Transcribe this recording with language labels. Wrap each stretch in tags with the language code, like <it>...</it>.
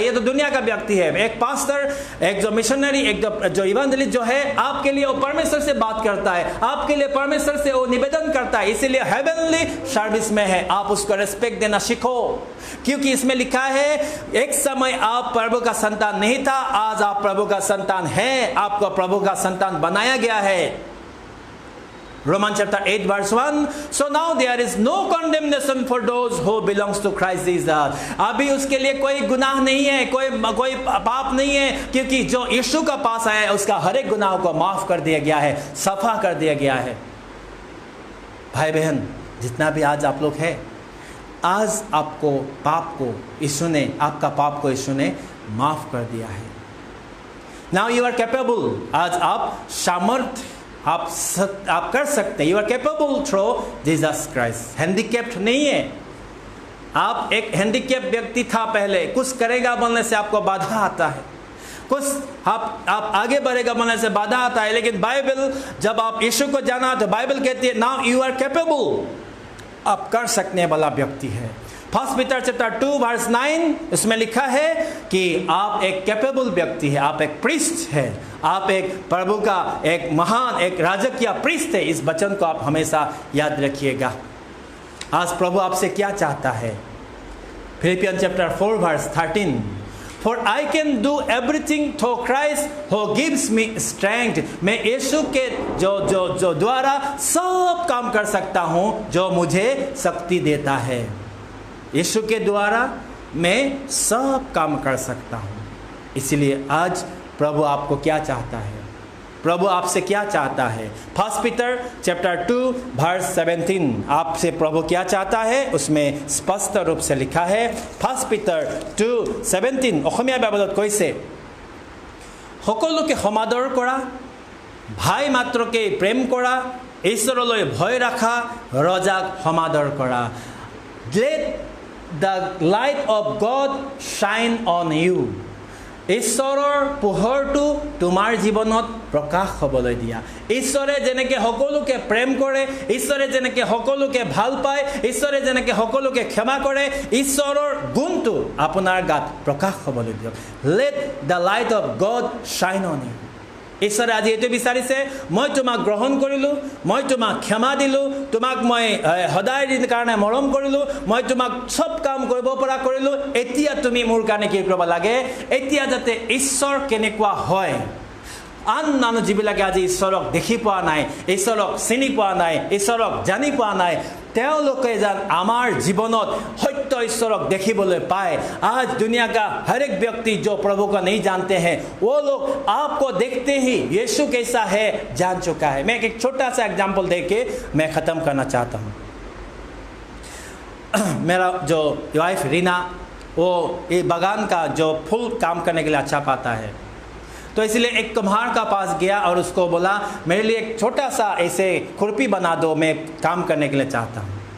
<hi>ये तो दुनिया का व्यक्ति है। एक पास्टर, एक जो मिशनरी, एक जो इवांजेलिस्ट जो है, आपके लिए वो परमेश्वर से बात करता है, आपके लिए परमेश्वर से वो निवेदन करता है, इसीलिए हेवनली सर्विस में है। आप उसको रेस्पेक्ट देना सीखो, क्योंकि इसमें लिखा है एक समय आप प्रभु का संतान नहीं था, आज आप प्रभु का संतान है, आपको प्रभु का संतान बनाया गया है।</hi> <en>Romans chapter 8 verse 1, so now there is no condemnation for those who belongs to Christ Jesus.</en> <hi>अभी उसके लिए कोई गुनाह नहीं है, कोई पाप नहीं है, क्योंकि जो यीशु का पास आया है उसका हर एक गुनाह को माफ कर दिया गया है, सफा कर दिया गया है। भाई बहन, जितना भी आज आप लोग हैं, आज आपको पाप को यीशु ने, आपका पाप को यीशु ने माफ कर दिया है।</hi> <en>Now you are capable,</en> <hi>आज आप सामर्थ्य, आप कर सकते हैं।</hi> <en>You are capable through Jesus Christ.</en> <hi>Handicapped नहीं है आप। एक हैंडीकैप व्यक्ति था पहले, कुछ करेगा बोलने से आपको बाधा आता है, कुछ आप आगे बढ़ेगा बोलने से बाधा आता है। लेकिन बाइबल, जब आप यीशु को जाना तो बाइबल कहती है</hi> <en>now you are capable,</en> <hi>आप कर सकने वाला व्यक्ति है। फर्स्ट पीटर चैप्टर 2 वर्स 9, इसमें लिखा है कि आप एक कैपेबल व्यक्ति है, आप एक प्रीस्ट है, आप एक प्रभु का एक महान, एक राजकीय प्रीस्ट है। इस वचन को आप हमेशा याद रखिएगा। आज प्रभु आपसे क्या चाहता है?</hi> <en>Philippian chapter 4 verse 13, For I can do everything through Christ who gives me strength.</en> <hi>मैं यीशु के जो द्वारा सब काम कर सकता हूँ, जो मुझे शक्ति देता है। यीशु के द्वारा मैं सब काम कर सकता हूँ। इसलिए आज प्रभु आपको क्या चाहता है? प्रभु आपसे क्या चाहता है? फर्स्ट पीटर चैप्टर 2 वर्स 17, आपसे प्रभु क्या चाहता है उसमें स्पष्ट रूप से लिखा है।</hi> <as>फर्स्ट पीटर 2:17 অসমীয়া বাইবেলত কৈছে, সকলোকে সমাদৰ কৰা, ভাই মাত্ৰকে প্ৰেম কৰা, ঈশ্বৰলৈ ভয় ৰাখা, ৰজাক সমাদৰ কৰা।</as> <en>Let the light of God shine on you.</en> <as>ঈশ্বৰৰ পোহৰটো তোমাৰ জীৱনত প্ৰকাশ হ'বলৈ দিয়া। ঈশ্বৰে যেনেকৈ সকলোকে প্ৰেম কৰে, ঈশ্বৰে যেনেকৈ সকলোকে ভাল পায়, ঈশ্বৰে যেনেকৈ সকলোকে ক্ষমা কৰে, ঈশ্বৰৰ গুণটো আপোনাৰ গাত প্ৰকাশ হ'বলৈ দিয়ক।</as> <en>Let the light of God shine on you.</en> <as>ঈশ্বৰে আজি এইটো বিচাৰিছে, মই তোমাক গ্ৰহণ কৰিলোঁ, মই তোমাক ক্ষমা দিলোঁ, তোমাক মই সদায় কাৰণে মৰম কৰিলোঁ, মই তোমাক চব কাম কৰিব পৰা কৰিলোঁ। এতিয়া তুমি মোৰ কাৰণে কি কৰিব লাগে? এতিয়া যাতে ঈশ্বৰ কেনেকুৱা হয়, আন মানুহ যিবিলাকে আজি ঈশ্বৰক দেখি পোৱা নাই, ঈশ্বৰক চিনি পোৱা নাই, ঈশ্বৰক জানি পোৱা নাই, তেওঁলোকে যেন আমাৰ জীৱনত সত্য ঈশ্বৰক देखिबले पाए।</as> <hi>आज दुनिया का हर एक व्यक्ति जो प्रभु को नहीं जानते हैं, वो लोग आपको देखते ही यीशु कैसा है जान चुका है। मैं एक छोटा सा एग्जाम्पल देके मैं ख़त्म करना चाहता हूँ। मेरा जो वाइफ रीना, वो ये बागान का जो फूल काम करने के लिए अच्छा पाता है, तो इसलिए एक कुम्हार का पास गया और उसको बोला मेरे लिए एक छोटा सा ऐसे खुरपी बना दो, मैं काम करने के लिए चाहता हूँ।</hi>